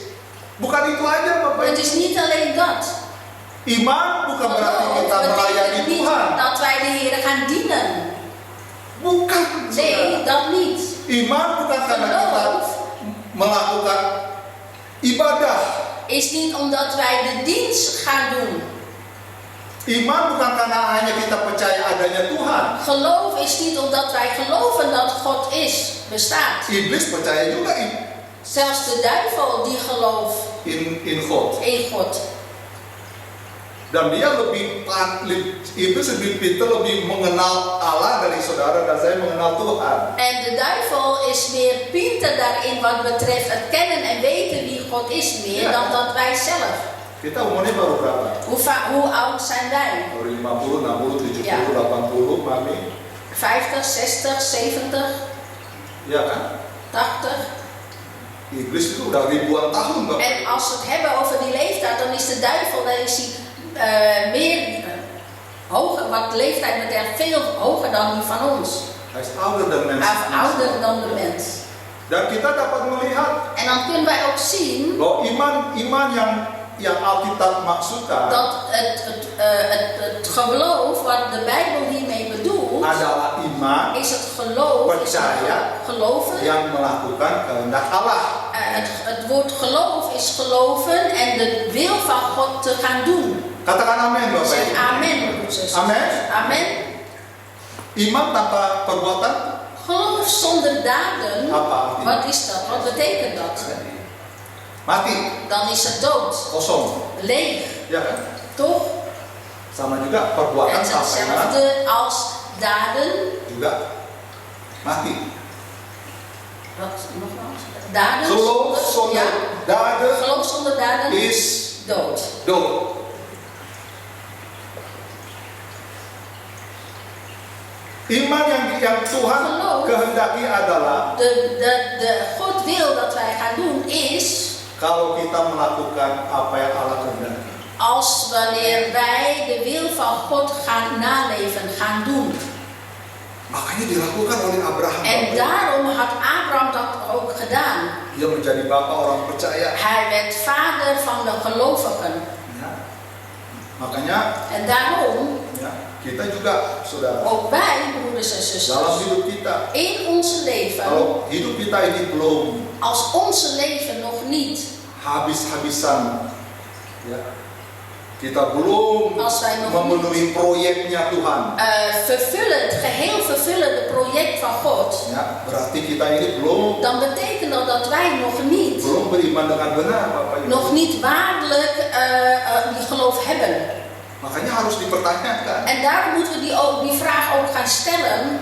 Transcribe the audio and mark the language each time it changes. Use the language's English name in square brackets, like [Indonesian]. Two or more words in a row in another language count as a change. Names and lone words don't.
[Indonesian] Bukan itu aja Bapak [Dutch] Het [Indonesian] Ibu. [Dutch] is niet alleen dat. [Indonesian] Iman bukan berarti [Dutch] Geloof [Indonesian] kita melayani [Dutch] betekent niet [Indonesian] Tuhan. [Dutch] dat wij de Heer gaan dienen. [Indonesian] Bukan. [Dutch] Nee, [Indonesian] saudara. [Dutch] dat niet. [Indonesian] Iman bukan karena kita [Dutch] Geloof [Indonesian] melakukan ibadah. [Dutch] is niet omdat wij de dienst gaan doen. [Indonesian] Iman bukan karena hanya kita percaya adanya Tuhan. [Dutch] Geloof is niet omdat wij geloven dat God is, bestaat. [Indonesian] Iblis percaya juga [Dutch] Zelfs de duivel die gelooft in God. in God. [Indonesian] Dan dia iblis lebih pintar, lebih mengenal Allah dari saudara dan saya mengenal Tuhan. [Dutch] En de duivel is meer pinter daarin wat betreft het kennen en weten wie God is meer dan dat wij zelf. [Indonesian] Kita umurnya baru berapa? [Dutch] Hoe oud zijn wij? [Indonesian] Baru 50, 60, 70, Ya. 80, Mami. [Dutch] 50, 60, 70, [Indonesian] Ya kan? 80. Iblis itu udah ribuan tahun Bapak. [Dutch] En als we het hebben over die leeftijd, dan is de duivel, dan is hij hoger, wat leeftijd betreft, veel hoger dan die van ons. Hij is ouder dan mens. Ouder dan de mens. [Indonesian] Dan kita dapat melihat [Dutch] En dan kunnen wij ook zien [Indonesian] bahwa iman yang Alkitab maksudkan [Dutch] dat het geloof wat de Bijbel hiermee bedoelt, [Indonesian] adalah iman [Dutch] is het geloof, is [Indonesian] Percaya. [Dutch] geloven. [Indonesian] yang melakukan kehendak Allah. [Dutch] Het woord geloof is geloven en de wil van God te gaan doen. [Indonesian] Katakan amin Bapak [Dutch] Zeg [Indonesian] Ibu. [Dutch] amen, broeders. Amen. Amen. [Indonesian] Iman tanpa perbuatan [Dutch] Geloof zonder daden, [Indonesian] apa artinya? [Dutch] wat is dat? Wat betekent dat? [Indonesian] Mati, [Dutch] Dan is het dood, [Indonesian] kosong. [Dutch] leeg, [Indonesian] Ya kan? [Dutch] toch? [Indonesian] Sama juga perbuatan [Dutch] Het is [Indonesian] tanpa iman [Dutch] hetzelfde als daden. [Indonesian] juga mati. [Dutch] Wat nogmaals? Daden Geloof zonder daden geloof zonder daden is dood. dood. [Indonesian] Iman yang Tuhan [Dutch] Geloof. [Indonesian] kehendaki adalah [Dutch] De God wil dat wij gaan doen is [Indonesian] kalau kita melakukan apa yang Allah kehendaki. [Dutch] als wanneer wij de wil van God gaan naleven, gaan doen. [Indonesian] Makanya dilakukan oleh Abraham. [Dutch] En [Indonesian] Bapak. [Dutch] daarom had Abraham dat ook gedaan. [Indonesian] Dia menjadi bapak orang percaya. [Dutch] Hij werd vader van de gelovigen. [Indonesian] Ya. Makanya [Dutch] En daarom, [Indonesian] ya, kita juga saudara [Dutch] ook wij, broeders en [Indonesian] dalam [Dutch] zusters, [Indonesian] hidup kita, [Dutch] in ons leven, [Indonesian] kalau hidup kita ini belum [Dutch] als onze leven nog niet, [Indonesian] habis-habisan, ya, kita belum [Dutch] als wij nog niet [Indonesian] memenuhi proyeknya Tuhan, [Dutch] geheel vervullen het project van God, [Indonesian] ya, berarti kita ini belum [Dutch] dan betekent dat dat wij nog niet [Indonesian] beriman dengan benar, Bapak Ibu. [Dutch] nog niet waarlijk die geloof hebben. [Indonesian] Makanya harus dipertanyakan. [Dutch] En daarom moeten we die vraag ook gaan stellen.